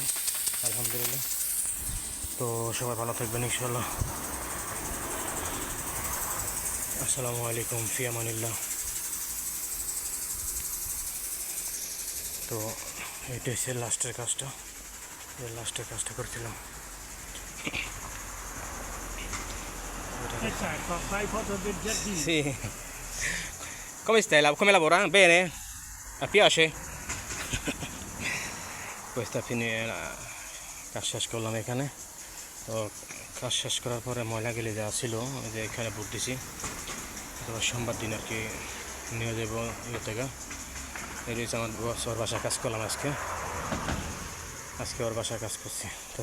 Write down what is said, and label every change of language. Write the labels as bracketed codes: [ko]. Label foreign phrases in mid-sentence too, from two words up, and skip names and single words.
[ar] الحمد لله. [bn] তো সবাই ভালো থাকবেন [ar] إن شاء الله. السلام عليكم، في أمان الله. [bn] তো এটা হচ্ছে লাস্টের কাজটা করছিলাম। [it] Sì. Come stai? Come lavora? Bene? A piace? Questa fine [bn] কাজ শেষ করলাম এখানে। তো কাজ শেষ করার পরে ময়লাগুলি যা ছিল যে এখানে বুট দিছি। তো সোমবার দিন আর কি নিয়ে যাব ইয়ে থেকে। এই রয়েছে আমার ওর বাসায় কাজ করলাম আজকে ওর বাসায় কাজ করছি।